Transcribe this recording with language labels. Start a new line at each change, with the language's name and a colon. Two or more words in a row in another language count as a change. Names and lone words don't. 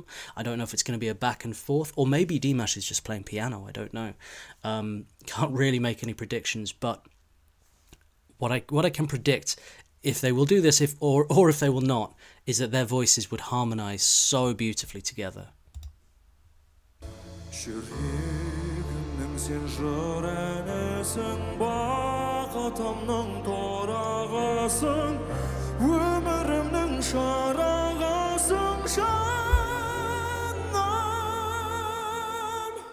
English: I don't know if it's going to be a back and forth, or maybe Dimash is just playing piano. I don't know. Can't really make any predictions, but what I can predict, if they will do this, or if they will not, is that their voices would harmonize so beautifully together.
Kazakh: Сен жыр әнісің, бақытымның торағасың, өмірімнің шарағасың, жаным.